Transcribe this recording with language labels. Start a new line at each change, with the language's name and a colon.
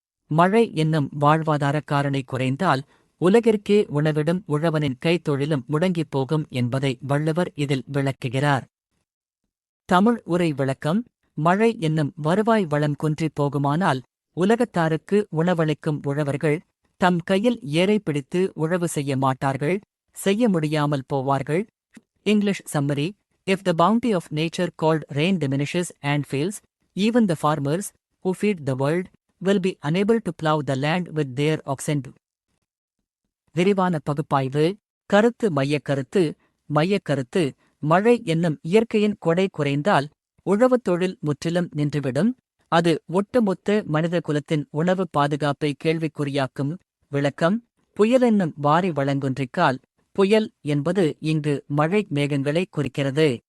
Tamil: மழை என்னும் வாழ்வாதார காரணி குறைந்தால் உலகிற்கே உணவிடும் உழவனின் கைத்தொழிலும் முடங்கிப் போகும் என்பதை வள்ளுவர் இதில் விளக்குகிறார். தமிழ் உரை விளக்கம். மழை என்னும் வருவாய் வளம் குன்றிப் போகுமானால் உலகத்தாருக்கு உணவளிக்கும் உழவர்கள் தம் கையில் ஏரை பிடித்து உழவு செய்ய மாட்டார்கள், செய்ய முடியாமல் போவார்கள்.
English: English summary: If the bounty of nature called rain diminishes and fails, even the farmers, who feed the world, will be unable to plough the land with their oxen.
Tamil: விரிவான பகுப்பாய்வு. கருத்து மையக்கருத்து மழை என்னும் இயற்கையின் கொடை குறைந்தால் உழவுத் தொழில் முற்றிலும் நின்றுவிடும். அது ஒட்டுமொத்த மனித குலத்தின் உணவு பாதுகாப்பை கேள்விக்குறியாக்கும். விளக்கம்: புயலென்னும் வாரி வழங்குன்றிக்கால். புயல் என்பது இங்கு மழை மேகங்களை குறிக்கிறது.